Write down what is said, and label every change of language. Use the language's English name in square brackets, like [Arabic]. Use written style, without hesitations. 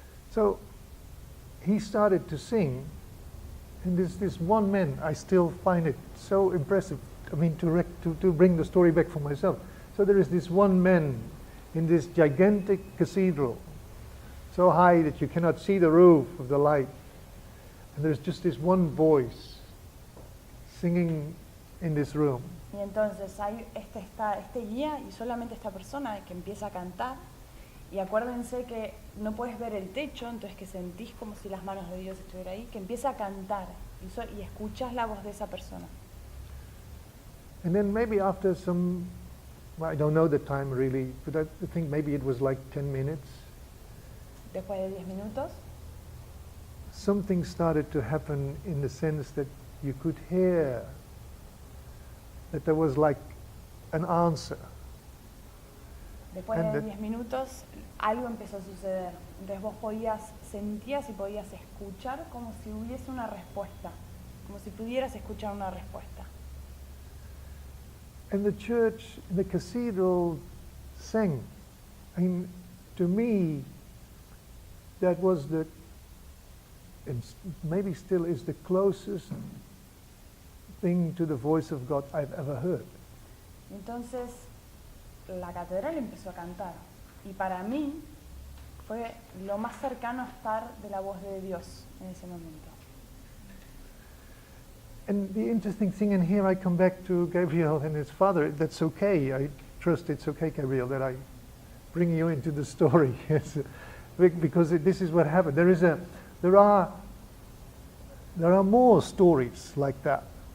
[English] so he started to sing, and this one man, I still find it so impressive. I mean, to bring the story back for myself. So there is this one man in this gigantic cathedral, so high that you cannot see the roof of the light. And there's just this one voice singing in this room. [Spanish] Y entonces hay este guía y solamente esta persona que empieza a cantar. Y acuérdense que no puedes ver el techo, entonces que sentís como si las manos de Dios estuvieran ahí, que empieza a cantar y escuchás la voz de esa persona. [English] And then maybe after some, well, I don't know the time really, but I think maybe it was like 10 minutes. [Spanish] Después de 10 minutos, [English] Something started to happen in the sense that you could hear that there was like an answer. [Spanish] después de 10 minutos, algo empezó a suceder. Entonces vos sentías y podías escuchar como si hubiese una respuesta, como si pudieras escuchar una respuesta. [English] And the church, the cathedral sang. I mean, to me, that was and maybe still is the closest thing to the voice of God I've ever heard. [Spanish] Entonces la catedral empezó a cantar y para mí fue lo más cercano a estar de la voz de Dios en ese momento. [English] And the interesting thing, and here I come back to Gabriel and his father, that's okay. I trust it's okay, Gabriel, that I bring you into the story. Because this is what happened. There are more stories like that.